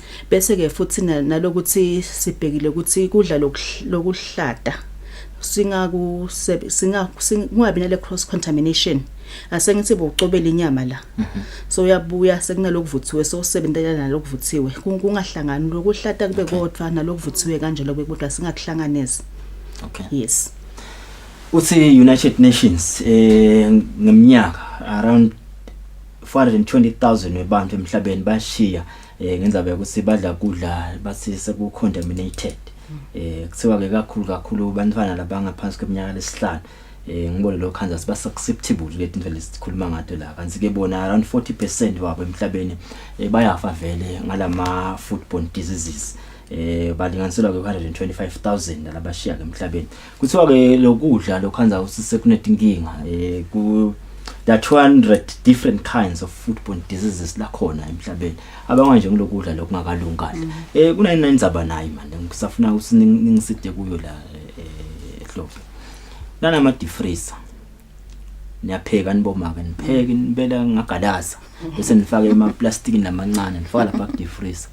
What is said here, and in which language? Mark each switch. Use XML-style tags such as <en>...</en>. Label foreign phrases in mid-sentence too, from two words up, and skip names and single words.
<ss>Bese ke futhi nalokuthi sibhekile ukuthi kudla lokuhlada singabi nale</ss> <en>cross contamination.</en> <ss>Asengithi bokucobela inyama la. So uyabuya sekunalokuvuthiwe so sebendelana nalokuvuthiwe. Kungahlangani lokuhlada kube kodwa nalokuvuthiwe kanjalo bekudla singakuhlanganisa. Yes. Uthi United Nations ngeminyaka around 420,000 webantu emhlabeni bashiya ngenzaba ukuthi badla kudla bathi sekucontaminated. Kuthiwa ke kakhulu bantwana labangaphansi kweminyaka lesihlanu ngibone lo khanza siba susceptible le into lesikhuluma ngato la kanti ke bona around 40% wabo emhlabeni bayafa vele ngalama</ss> <en>foodborne diseases.</en> <ss>Balinganiselwa ke 125,000 labashiya ke emhlabeni. Kuthiwa ke lokudla lokhanza usisekunedinkinga ku</ss> <en>there 200 different kinds of foodborne diseases</en> <ss>la khona emhlabeni. Abanganje ngilokudla lokungakalungile. Kunani nenzaba nayi manje ngisafuna ukuthi ningiside kuyo la ehloko. Lana ama defreezer. Niyapheka nibomake nipheke nibela ngagalaza bese nifake ema plastic namancane nifaka lapha ku defreezer.</ss>